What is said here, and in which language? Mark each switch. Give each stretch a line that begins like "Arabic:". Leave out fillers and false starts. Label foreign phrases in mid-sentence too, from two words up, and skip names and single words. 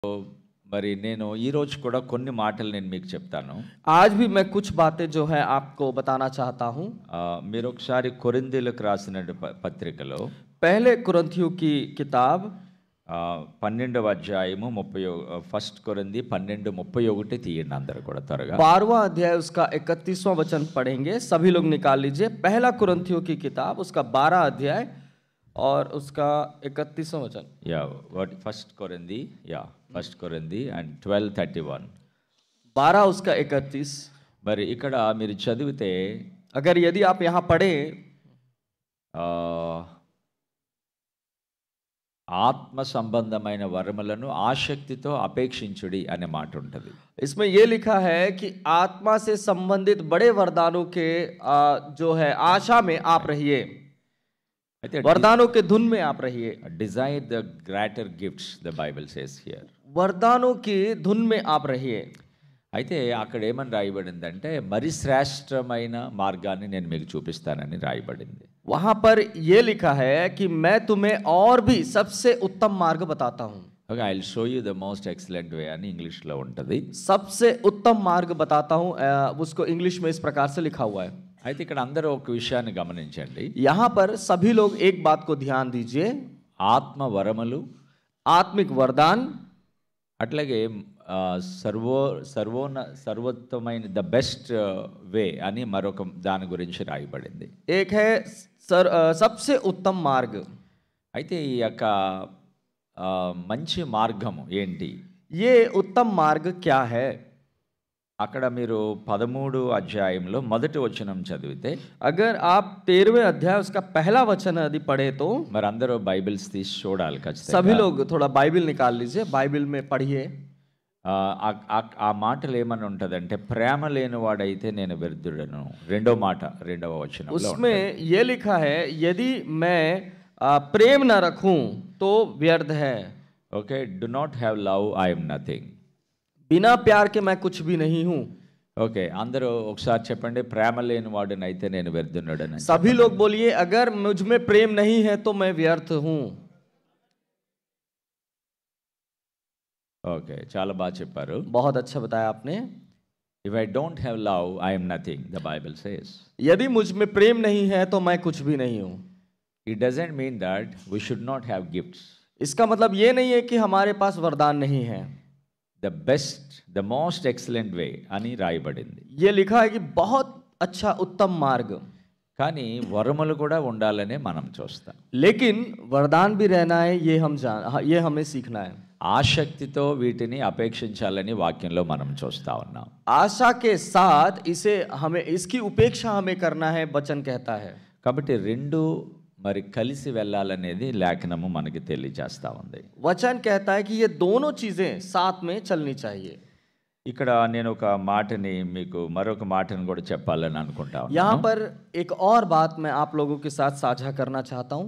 Telugu: మరి నేను ఈ రోజు కూడా కొన్ని మాటలు నేను మీకు చెప్తాను.
Hindi: आज भी मैं कुछ बातें जो है आपको बताना चाहता हूँ।
Telugu: మీరు ఒకసారి కొరింథీయులకు రాసిన పత్రికలో
Hindi: पहले कुरिन्थियों की किताब
Telugu: 12వ అధ్యాయము 1 కొరింథీ 12:31 తీయండి అందరూ కూడా త్వరగా.
Hindi: 12वां अध्याय उसका 31वां वचन पढ़ेंगे, सभी लोग निकाल लीजिए। पहला कुरिन्थियों की किताब उसका 12 अध्याय और उसका 31वां वचन।
English: ya what 1 కొరింథీ 1 కొరింథీ అండ్ 12:31.
Hindi: 12 उसका 31।
Telugu: మరి ఇక్కడ మీరు చదివితే
Hindi: अगर यदि आप यहाँ पढ़ें
Telugu: ఆత్మ సంబంధమైన వరములను ఆసక్తితో అపేక్షించుడి అనే మాట ఉంటుంది.
Hindi: इसमें ये लिखा है कि आत्मा से संबंधित बड़े वरदानों के जो है आशा में आप रहिए, वरदानों के धुन में आप रहिए।
English: Desire the greater gifts, the Bible says here.
Hindi: वरदानों की धुन में आप रहिए।
Telugu: అయితే అక్కడ ఏమని రాయబడిందంటే మరి శ్రేష్టమైన మార్గాన్ని నేను మీకు చూపిస్తానని రాయబడింది.
Hindi: वहां पर ये लिखा है कि मैं तुम्हें और भी सबसे उत्तम मार्ग बताता हूं।
Telugu: ఓకే,
English: I will show you the most excellent way
Telugu: అని ఇంగ్లీష్లో ఉంటుంది.
Hindi: सबसे उत्तम मार्ग बताता हूं, उसको इंग्लिश में इस प्रकार से लिखा हुआ है।
Telugu: అయితే ఇక్కడ అందరూ ఒక విషయాన్ని గమనించండి.
Hindi: यहाँ पर सभी लोग एक बात को ध्यान दीजिए,
Telugu: ఆత్మ వరములు
Hindi: आत्मिक वरदान
Telugu: అట్లాగే సర్వోత్తమైన
English: the best way
Telugu: అని మరొక దాని గురించి రాయబడింది.
Hindi: एक है सबसे उत्तम मार्ग।
Telugu: అయితే ఈ యొక్క మంచి మార్గము ఏంటి?
Hindi: ये उत्तम मार्ग क्या है?
Telugu: అక్కడ మీరు 13 అధ్యాయంలో మొదటి వచనం చదివితే,
Hindi: अगर आप 13वें अध्याय उसका पहला वचन यदि पढ़े तो
Telugu: మరి అందరూ బైబిల్స్ తీసి చూడాలి ఖచ్చితంగా.
Hindi: सभी लोग थोड़ा बाइबिल निकाल लीजिए, बाइबिल में पढ़िए।
Telugu: ఆ మాటలు ఏమని ఉంటదంటే, ప్రేమ లేని వాడైతే నేను వ్యర్థుడను. రెండవ వచనంలో
Hindi: उसमें ये लिखा है, यदि मैं प्रेम न रखूं तो व्यर्थ है।
Telugu: ఓకే,
English: do not have love I am nothing.
Hindi: बिना प्यार के मैं कुछ भी नहीं हूं।
Telugu: ఓకే, అందరూ ఒకసారి చెప్పండి, ప్రేమ లేని వాడినైతే నేను వ్యర్థుడను.
Hindi: सभी लोग बोलिए, अगर मुझ में प्रेम नहीं है तो मैं व्यर्थ हूं।
Telugu: ఓకే, చాలా బాగా చెప్పారు.
Hindi: बहुत अच्छा बताया आपने।
English: If I don't have love I am nothing, the Bible says.
Hindi: यदि मुझ में प्रेम नहीं है तो मैं कुछ भी नहीं हूं।
English: It doesn't mean that we should not have gifts.
Hindi: इसका मतलब ये नहीं है कि हमारे पास वरदान नहीं है।
English: the best the most excellent way
Telugu: అని రాయబడింది.
Hindi: ये लिखा है कि बहुत अच्छा उत्तम मार्ग,
Telugu: కానీ వరములు కూడా ఉండాలనే మనం చూస్తాం.
Hindi: लेकिन वरदान भी रहना है, ये हमें सीखना है।
Telugu: ఆసక్తితో వీటిని అపేక్షించాలని వాక్యంలో మనం చూస్తా ఉన్నాం.
Hindi: आशा के साथ इसकी उपेक्षा हमें करना है, वचन कहता है।
Telugu: కాబట్టి రెండు మరి కలిసి వెళ్ళాలనేది లేఖనము మనకి తెలియజేస్తా ఉంది.
Hindi: वचन कहता है कि ये दोनों चीजें साथ में चलनी चाहिए।
Telugu: ఇక్కడ నేను ఒక మాటని మీకు మరొక మాటను కూడా చెప్పాలని అనుకుంటా ఉన్నాను.
Hindi: यहाँ पर एक और बात मैं आप लोगों के साथ साझा करना चाहता हूँ।